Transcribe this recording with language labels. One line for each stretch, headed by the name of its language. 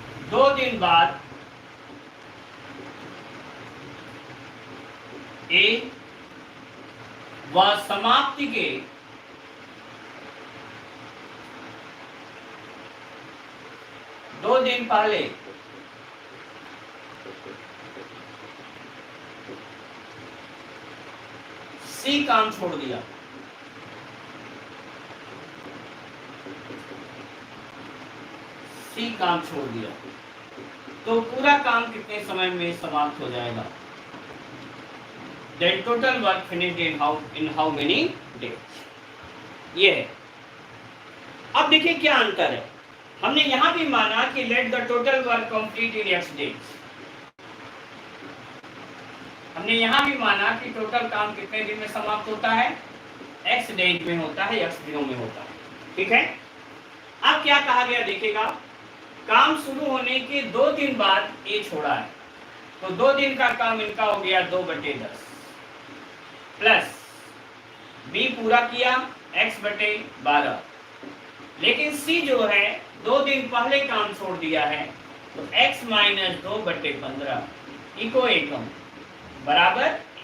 Hindi: 2 दिन बाद ए व समाप्ति के 2 दिन पहले सी काम छोड़ दिया। सी काम छोड़ दिया, तो पूरा काम कितने समय में समाप्त हो जाएगा?
English: Then total work finished in how many days?
Hindi: ये है। अब देखिए क्या अंतर है। हमने यहां भी माना कि
English: let the total work complete in x days।
Hindi: हमने यहां भी माना कि टोटल काम कितने दिन में समाप्त होता है? x डेज में होता है, x दिनों में होता है। ठीक है, अब क्या कहा गया देखिएगा, काम शुरू होने के 2 दिन बाद ए छोड़ा है, तो 2 दिन का काम इनका हो गया 2/10 प्लस बी पूरा किया x/12, लेकिन सी जो है 2 दिन पहले काम छोड़ दिया है, तो x - 2/15 इको एकम बराबर।